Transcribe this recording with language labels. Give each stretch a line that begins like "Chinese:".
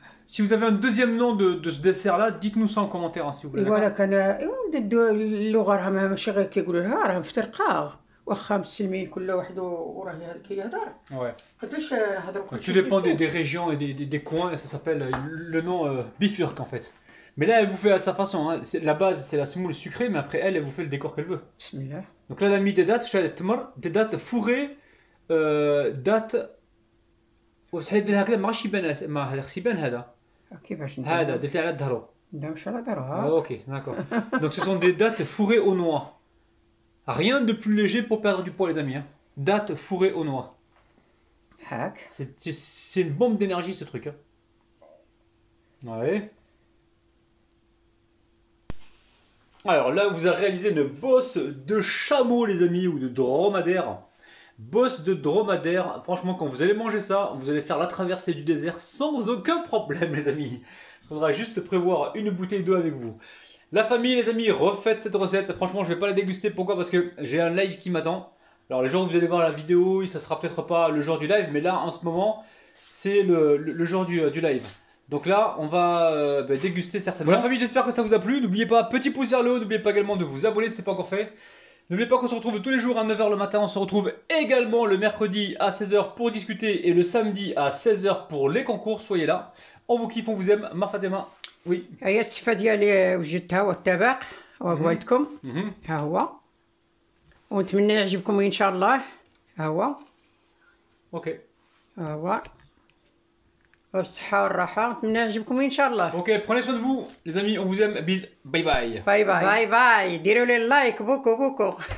French: Si vous avez un deuxième nom de ce dessert-là, dites-nous ça en commentaire, hein, s'il vous plaît.
Arabic: Voilà, كان اللغة راها ماشي غير كيقولوا لها راها مفترقة. واخا مسلمين كل واحد وراه كيهضر.
French: Ouais.
Arabic: قداش نهضروا.
French: Tout dépend des régions et des coins, et ça s'appelle le nom bifurque en fait. Mais là, elle vous fait à sa façon. Hein. La base, c'est la semoule sucrée, mais après, elle vous fait le décor qu'elle veut.
Arabic: Bismillah.
French: Donc là, elle a mis des dates, des dates fourrées, dates.
Arabic: وسحيد هكذا ما غاش يبان ما هذا خص يبان هذا. كيفاش هذا درتي على ظهره. لا مش على ظهرها.
French: Ok, d'accord. Donc ce sont des dates fourrées aux noix. Rien de plus léger pour perdre du poids les amis. Hein. Dates fourrées aux noix. C'est une bombe d'énergie ce truc. Hein. Ouais. Alors là, vous avez réalisé une bosse de chameau les amis ou de dromadaire. Bosse de dromadaire, franchement quand vous allez manger ça, vous allez faire la traversée du désert sans aucun problème les amis. Il faudra juste prévoir une bouteille d'eau avec vous. La famille les amis, refaites cette recette, franchement je vais pas la déguster, pourquoi? Parce que j'ai un live qui m'attend. Alors les gens vous allez voir la vidéo, ça sera peut-être pas le jour du live, mais là en ce moment c'est le jour du live. Donc là on va déguster certainement. Bon, la famille j'espère que ça vous a plu, n'oubliez pas petit pouce vers le haut, n'oubliez pas également de vous abonner si ce n'est pas encore fait. N'oubliez pas qu'on se retrouve tous les jours à 9 h le matin. On se retrouve également le mercredi à 16 h pour discuter et le samedi à 16 h pour les concours. Soyez là. On vous kiffe, on vous aime. Ma Fatima. Oui.
Arabic: هي الصفة ديالي وجدتها والطبق وقولتكم ها هو ونتمنى يعجبكم ان شاء الله ها هو
French: Ok.
Arabic: ها هو وبالصحة والراحة نتمنى يعجبكم ان شاء الله.
French: Ok, prenez soin de vous, les amis. On vous aime. Bis. Bye bye.
Arabic: باي باي باي باي ديروا لي لايك
French: بوكو بوكو